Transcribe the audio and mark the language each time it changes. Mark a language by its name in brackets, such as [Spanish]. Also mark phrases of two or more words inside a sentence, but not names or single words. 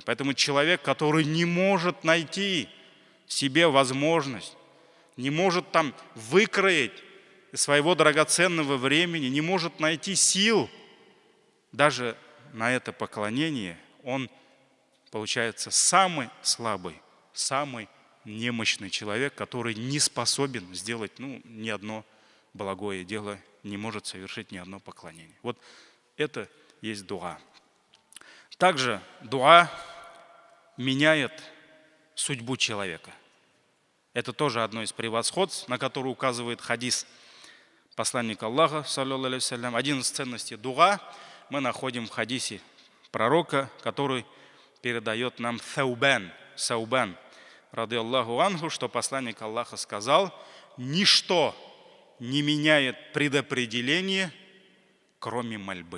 [Russian] Поэтому человек, который не может найти себе возможность, не может там выкроить своего драгоценного времени, не может найти сил даже на это поклонение, он получается самый слабый, самый немощный человек, который не способен сделать ни одно благое дело, не может совершить ни одно поклонение. Вот это есть дуа. Также дуа меняет судьбу человека. Это тоже одно из превосходств, на которое указывает хадис посланника Аллаха, [Arabic] صلى الله عليه وسلم. [Russian] Один из ценностей дуа мы находим в хадисе пророка, который передает нам Саубан, [Arabic] رضي الله عنه, [Russian] что посланник Аллаха сказал: ничто не меняет предопределение, кроме мольбы.